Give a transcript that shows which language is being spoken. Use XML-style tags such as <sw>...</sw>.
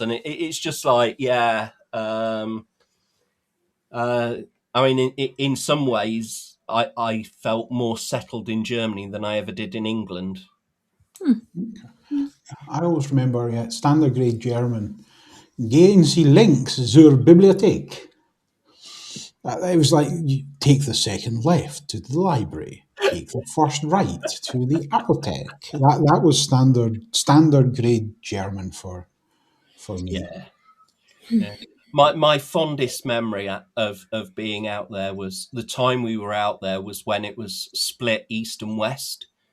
<en>And it's just like, yeah. I mean, in some ways, I felt more settled in Germany than I ever did in England. I always remember standard grade German.</en> <de>Gehen Sie links zur Bibliothek.</de> <en>It was like, you take the second left to the library, take the first right to the Apotheke. That was standard grade German for me. Yeah. my fondest memory of being out there was the time we were out there was when it was split east and west,</en>